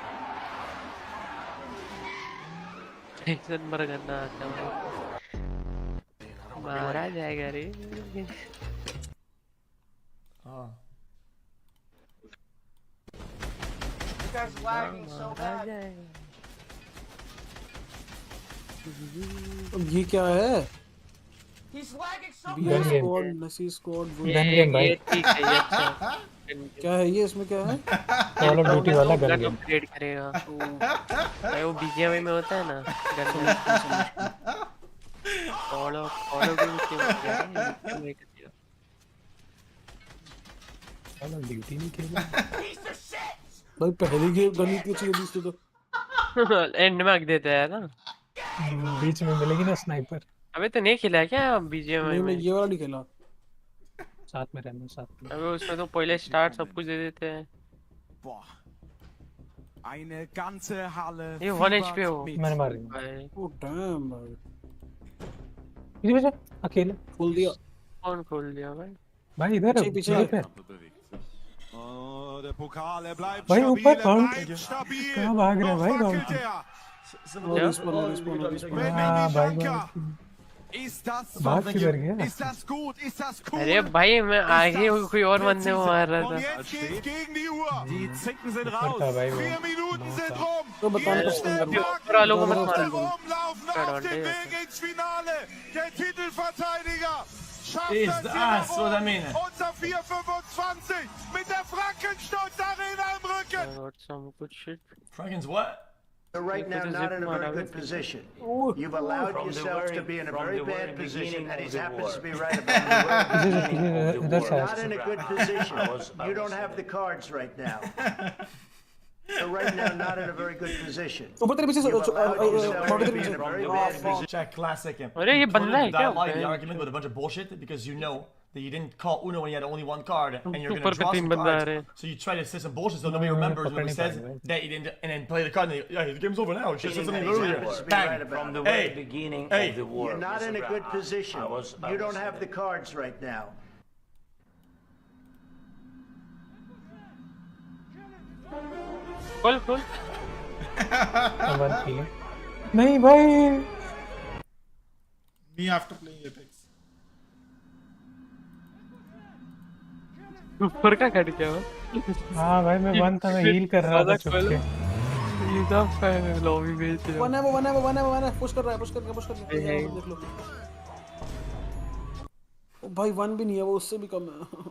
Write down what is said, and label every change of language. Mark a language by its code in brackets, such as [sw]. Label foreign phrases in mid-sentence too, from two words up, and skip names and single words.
[hi] टेंशन मर करना आता हूँ. मारा जाएगा रे. [en] Oh. You guys lagging so [hi] मारा [en] bad. [hi] जाएगा. अब ये क्या है? [en] He's lagging so BS Gun game. squad, Nasi squad. Gun game भाई. [hi] ये ठीक है ये अच्छा. क्या है ये? इसमें क्या है? कॉल ऑफ ड्यूटी वाला [en] gun game. [hi] अपग्रेड करेगा. भाई वो बीजीएमआई में होता है ना गन. कॉल ऑफ ड्यूटी में कॉल ऑफ ड्यूटी नहीं खेला. भाई पहली गेम गन इतनी अच्छी जल्दी से तो एंड में रख देता है ना. बीच में मिलेगी ना स्नाइपर. अबे तो नहीं खेला क्या बीजीएमआई नहीं मैं में. ये वाला नहीं खेला. साथ में रहना साथ में. अबे उसमें तो पहले स्टार्ट सब कुछ दे देते हैं. [de] Eine ganze Halle. [hi] ये 1 HP हो. मैंने मार दिया. भाई ओ डैम भाई. इधर बचा अकेले. खोल दिया. कौन खोल दिया भाई. भाई इधर पीछे पीछे पे. [de] Oh, der Pokal, er bleibt [hi] भाई [de] stabil, [hi] ऊपर [de] er [hi] कौन [de] bleibt stabil. [hi] कहाँ भाग रहा है [de] Noch [hi] भाई [de] wackelt [hi] कौन. [de] er. [hi] रिस्पॉन. हाँ भाई [de] Danka. [hi] कौन. [de] Ist das [hi] भाग किधर गया. [de] Ist das gut? Ist das cool? [hi] अरे भाई मैं आगे कोई और बंदे को मार रहा [de] Und [hi] था. [de] jetzt geht's gegen die Uhr. Die Zicken sind [hi] ऊपर [de] raus. [hi] था भाई [de] 4 [hi] वो. [de] Minuten sind rum. [hi] तो बताने [de] Jetzt der [hi] का ऊपर वालों को मत [de] Pack [hi] मार. [de] rumlaufen auf dem Weg ins Finale. Der Titelverteidiger schafft [en] Is [de] das [en] the [de] hier [en] ass, what I [de] nach [en] mean. [de] oben. Unser 4:25 mit der Frankenstolz Arena im Rücken. [en] I got some good shit. Frankens what? You're right now not in a very good position. You've allowed yourself to be in a very bad position, and he happens to be right about the word. [hi] इधर से. [en] You're not in a good position. You don't have the cards right now. So right now, not in a very good position. [hi] ऊपर तेरे पीछे [en] You've allowed yourself [hi] माउंटेन [en] to [hi] के [en] be in a very bad [hi] पीछे. [en] position. Chat, classic him. [hi] अरे ये बंदा है क्या? [en] The argument with a bunch of bullshit because you know that you didn't call Uno when you had only one card, and you're gonna [hi] ऊपर पे [en] draw 3 some [hi] बंदा आ [en] cards. [hi] रहे हैं. [en] So you try to say some bullshit so nobody remembers when he says [hi] पकड़ नहीं [en] that you didn't, and then play the card. And yeah, the game's over now. She said something He's earlier. supposed to be Bang. right about From the it. very Hey, beginning hey. of the war. You're not in a good position. You don't have the cards right now. [hi] खोल खोल. [en] one P [hi] नहीं भाई. [en] Me after playing Apex. [hi] ऊपर का कट गया वो. हाँ भाई मैं वन था, मैं हील कर रहा था छुप के. सीधा [en] fan lobby [hi] में से. वन है पुश कर रहा है, पुश कर देख लो. ओ भाई वन भी नहीं है, वो उससे भी कम है.